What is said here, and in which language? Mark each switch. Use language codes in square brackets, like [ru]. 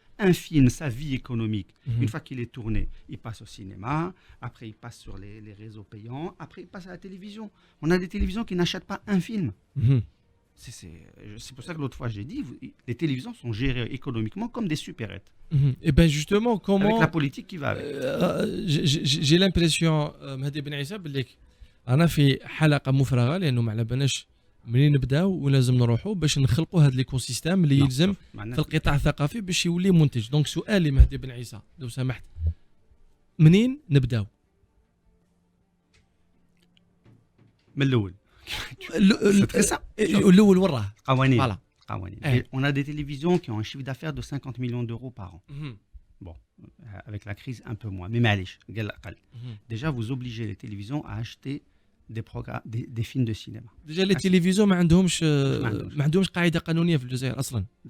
[fr] Un film, sa vie économique, une fois qu'il est tourné, il passe au cinéma, après il passe sur les réseaux payants, après il passe à la télévision. On a des télévisions qui n'achètent pas un film. C'est pour ça que l'autre fois j'ai dit, les télévisions sont gérées économiquement comme des supérettes. Et bien justement, comment... Avec la politique qui va avec. J'ai l'impression, [ar] Mehdi Ben Issa, بليك أنا في حلقة مفرغة لأنه ما على بالناش منين نبداو ولازم نروحوا باش نخلقوا هذا الايكو سيستيم اللي يلزم في القطاع الثقافي باش يولي منتج. دونك سؤالي مهدي بن عيسى لو سمحت، منين نبداو؟ من الاول. الاول وراه قوانين. [fr] On a des télévisions qui ont un chiffre d'affaires de 50 millions d'euros par an. Bon, avec la crise un peu moins, mais [ar] معليش قال اقل. [fr] Déjà vous obligez les télévisions à acheter des programmes, des films de cinéma. Déjà les télévisions [ar] ما عندهمش قاعده قانونيه في الجزائر اصلا.